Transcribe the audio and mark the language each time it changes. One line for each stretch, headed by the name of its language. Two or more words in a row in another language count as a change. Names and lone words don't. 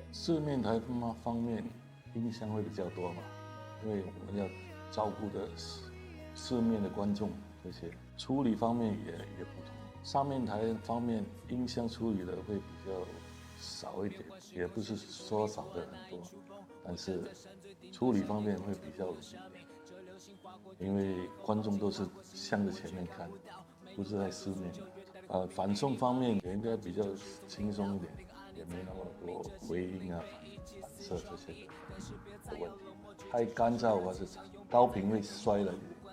Chinese: ，4 面台方面音箱會比較多嘛，因為我們要照顧的4面的觀眾，這些處理方面也不同。3面台方面音箱處理的會比較少一點，也不是說少的很多，但是處理方面會比較容易，因為觀眾都是向着前面看， 不是在四面。反送方面也应该比较轻松一点，也没那么多回音啊、反射这些的问题。太干燥或是高频会衰了一点。